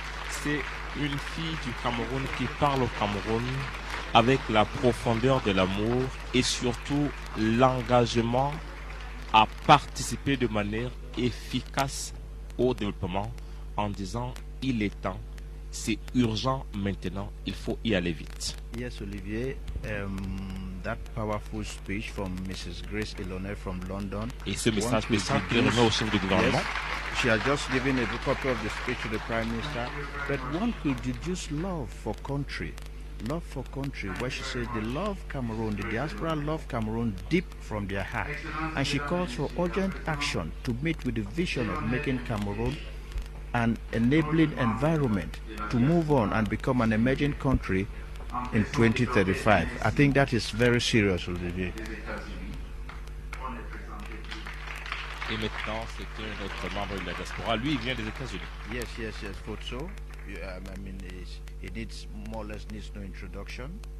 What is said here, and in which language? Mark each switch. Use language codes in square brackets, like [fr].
[fr] C'est une fille du Cameroun qui parle au Cameroun avec la profondeur de l'amour et surtout l'engagement à participer de manière efficace au développement en disant il est temps, c'est urgent maintenant, il faut y aller vite. [en] Yes, Olivier, that powerful speech from Mrs. Grace Ilonel from London. [fr] Et ce message spécial qui remet au chef du gouvernement. [en] Yes, she has just given a copy of the speech to the Prime Minister, but one could deduce love for country, where she says they love Cameroon, the diaspora love Cameroon deep from their heart, and she calls for urgent action to meet with the vision of making Cameroon an enabling environment to move on and become an emerging country in 2035. I think that is very serious, Olivier. [fr] Et maintenant, c'est un autre membre de la diaspora. Lui, il vient des États-Unis. [en] Yes, Futso. I mean, he needs more or less needs no introduction.